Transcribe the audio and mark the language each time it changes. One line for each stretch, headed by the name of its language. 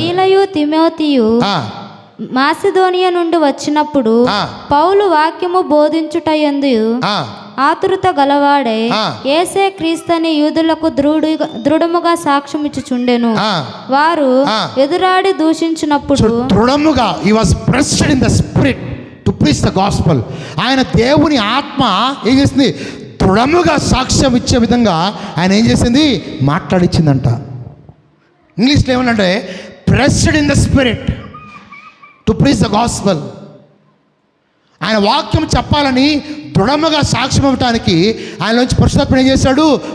Telugu: సీలయు తిమోతియు మాసిదోనియా నుండి వచ్చినప్పుడు పౌలు వాక్యము బోధించుటయందు ఆతురత గలవాడై యేసే క్రీస్తని యూదులకు దృఢముగా సాక్ష్యం ఇచ్చుచుండెను. వారు ఎదురాడి దూషించినప్పుడు దృఢముగా
English: he was pressed in the spirit to preach the gospel.
Telugu: ఆయన దేవుని ఆత్మ ఏం చేసింది? దృఢముగా సాక్ష్యం ఇచ్చే విధంగా ఆయన ఏం చేసింది? మాట్లాడిచ్చిందంట. ఇంగ్లీష్లో ఏమనంటే
English: Pressed in the spirit to preach the gospel.
Telugu: ఆయన వాక్యం చెప్పాలని దృఢముగా సాక్ష్యం ఇవ్వటానికి ఆయనలోంచి పరిశుద్ధాత్మ ఏం చేశాడు?